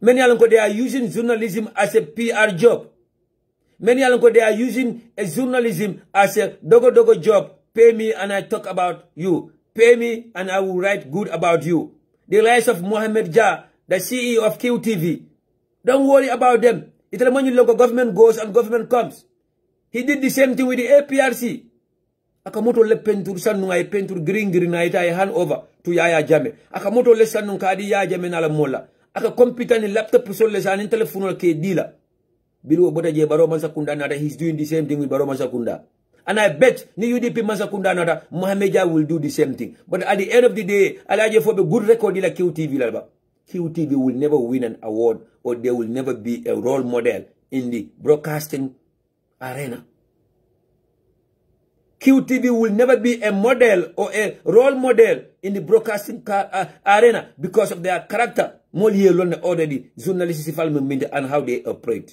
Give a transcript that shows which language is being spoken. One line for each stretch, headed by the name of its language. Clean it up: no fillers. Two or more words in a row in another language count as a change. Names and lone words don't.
English: Many alonko they are using journalism as a PR job. Many alonko they are using a journalism as a dogo job. Pay me and I talk about you. Pay me and I will write good about you. The rise of Mohamed Jah, the CEO of QTV. Don't worry about them. It's the money local government goes and government comes. He did the same thing with the APRC.
Mandingo: Akamoto le pentur sanu ay pentur green na ita
English: hand over to Yaya Jammeh.
Mandingo: Akamoto le sanu kadi Yaya Jammeh na la mola. Aka computer ni laptop so le sanu telephone ke dila. Bilu boda je Baro Mansakunda nada,
English: he's doing the same thing with Baro Mansakunda. And I bet ni UDP Mansakunda nada, Mohamed Jah will do the same thing. But at the end of the day, alaje for a good record like QTV lalba. QTV will never win an award, or there will never be a role model in the broadcasting arena. QTV will never be a model or a role model in the broadcasting arena because of their character. Already journalists and how they operate.